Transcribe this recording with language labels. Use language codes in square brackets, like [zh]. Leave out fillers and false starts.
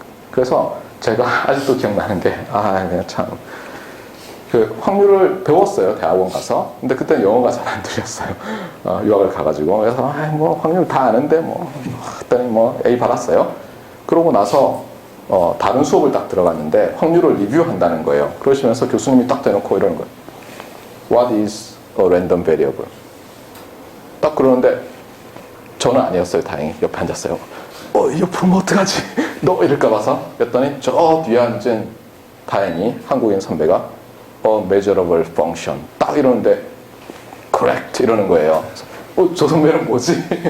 [ko] 그래서 제가 아직도 기억나는 게, 참. 그 확률을 배웠어요. 대학원 가서. 근데 그때는 영어가 잘 안 들렸어요. 유학을 가가지고. 그래서, 뭐 확률 다 아는데, 했더니 A 받았어요. 그러고 나서, 다른 수업을 딱 들어갔는데, 확률을 리뷰한다는 거예요. 그러시면서 교수님이 딱 대놓고 이러는 거예요. [en] What is a random variable? [ko] 딱 그러는데, 저는 아니었어요. 다행히. 옆에 앉았어요. 옆으로 뭐 어떡하지? 너 이럴까 봐서. 그랬더니 저 뒤에 앉은 다행히 한국인 선배가 measurable function 딱 이러는데 correct 이러는 거예요. 저 선배는 뭐지?